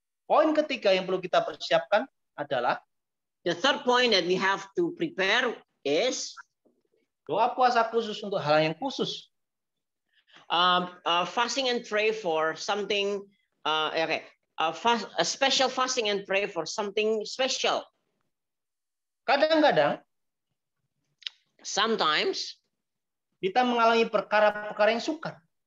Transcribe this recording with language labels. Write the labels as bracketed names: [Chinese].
[Indonesian] Poin ketiga yang perlu kita persiapkan adalah [English] the third point that we have to prepare is [Indonesian] doa puasa khusus untuk hal yang khusus. [English] Fasting and pray for something. A special fasting and pray for something special. [Indonesian] Kadang-kadang, [English] sometimes, [Indonesian] kita mengalami perkara-perkara yang sukar.